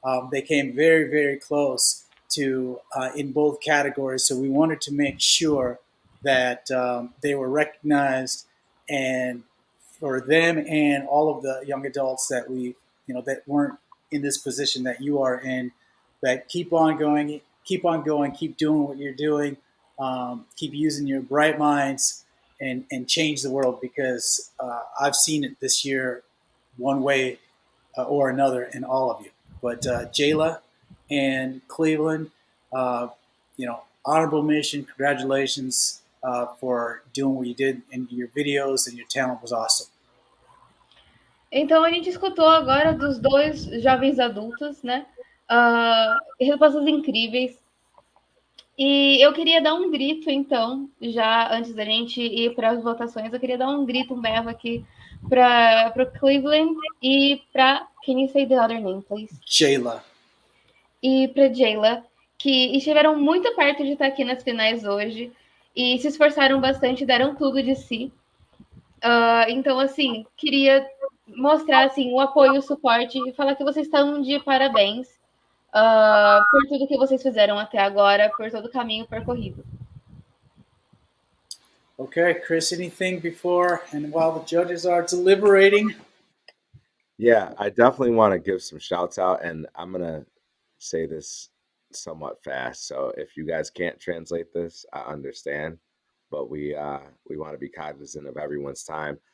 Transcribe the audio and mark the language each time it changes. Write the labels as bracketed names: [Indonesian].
[English] They came very, very close to in both categories, so we wanted to make sure that they were recognized, and for them and all of the young adults that that weren't in this position that you are in, that keep on going, keep doing what you're doing, keep using your bright minds and change the world, because I've seen it this year one way or another in all of you. But Jayla and Cleveland, honorable mention, congratulations for doing what you did in your videos, and your talent was awesome. [Portuguese] Então, a gente escutou agora dos dois jovens adultos, né? Respostas incríveis. E eu queria dar um grito, então, já antes da gente ir para as votações, eu queria dar um grito, um berro aqui para o Cleveland e para... [English] Can you say the other name, please? Jayla. [Portuguese] E para Jayla, que estiveram muito perto de estar aqui nas finais hoje e se esforçaram bastante, deram tudo de si. Então, assim, queria mostrar assim, o apoio, o suporte e falar que vocês estão de parabéns por tudo que vocês fizeram até agora, por todo o caminho percorrido. [English] Okay, Chris, anything before and while the judges are deliberating? Yeah, I definitely want to give some shouts out, and I'm going to say this somewhat fast. So if you guys can't translate this, I understand, but we want to be cognizant of everyone's time.